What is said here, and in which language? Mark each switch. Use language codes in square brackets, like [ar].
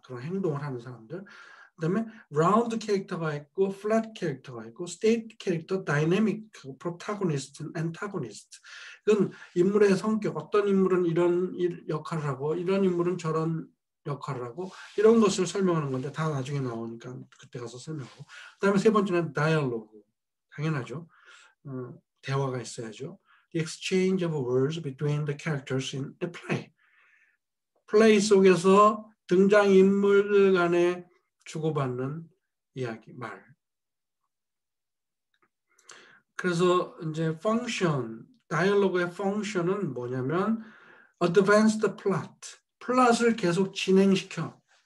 [ko] 그런 행동을 하는 사람들. 그다음에 라운드 캐릭터가 있고 플랫 캐릭터가 있고 스테이트 캐릭터, 다이내믹, 프로타고니스트, 엔타고니스트. 이건 인물의 성격, 어떤 인물은 이런 역할을 하고 이런 인물은 저런 역할을 하고 이런 것을 설명하는 건데 다 나중에 나오니까 그때 가서 설명하고. 그다음에 세 번째는 다이얼로그. 당연하죠. 대화가 있어야죠. [en] The exchange of words between the characters in a play. [ko] 플레이 속에서 등장인물들 간에 주고받는 이야기, 말. 그래서 이제 function, 다이얼로그의 function은 뭐냐면 [en] advance the plot, [ko] 플롯을 계속 진행시켜.